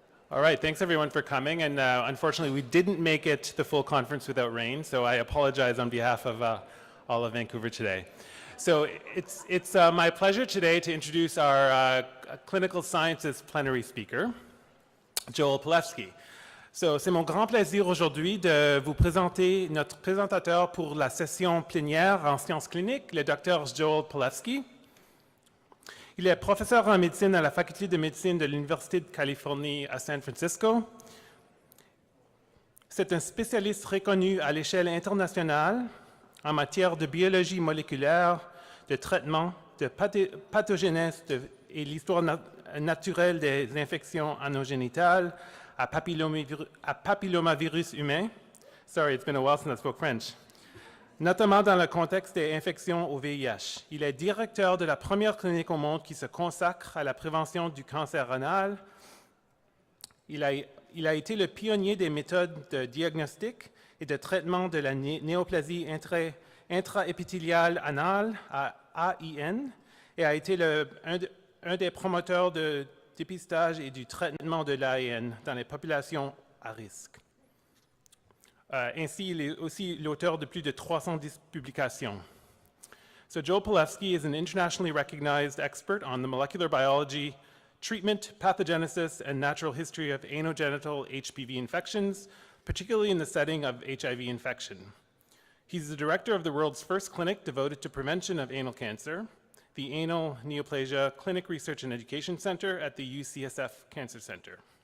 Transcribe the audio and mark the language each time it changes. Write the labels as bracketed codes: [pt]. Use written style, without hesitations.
[en] All right, thanks everyone for coming. And unfortunately, we didn't make it to the full conference without rain, so I apologize on behalf of all of Vancouver today. So it's my pleasure today to introduce our clinical sciences plenary speaker, Joel Palefsky. [fr] So, c'est mon grand plaisir aujourd'hui de vous présenter notre présentateur pour la session plénière en sciences cliniques, le Dr Joel Palefsky. Il est professeur en médecine à la faculté de médecine de l'Université de Californie à San Francisco. C'est un spécialiste reconnu à l'échelle internationale en matière de biologie moléculaire, de traitement, de pathogénèse et l'histoire naturelle des infections anogénitales, à papillomavirus humain. [en] Sorry, it's been a while since I spoke French. [fr] Notamment dans le contexte des infections au VIH. Il est directeur de la première clinique au monde qui se consacre à la prévention du cancer anal. Il a été le pionnier des méthodes de diagnostic et de traitement de la néoplasie intraépithéliale anale, AIN, et a été un des promoteurs de dépistage et du traitement de l'AIN dans les populations à risque. Ainsi, il est aussi l'auteur de plus de 310 publications. [en] So Joel Palefsky is an internationally recognized expert on the molecular biology, treatment, pathogenesis, and natural history of anogenital HPV infections, particularly in the setting of HIV infection. He's the director of the world's first clinic devoted to prevention of anal cancer, the Anal Neoplasia Clinic Research and Education Center at the UCSF Cancer Center.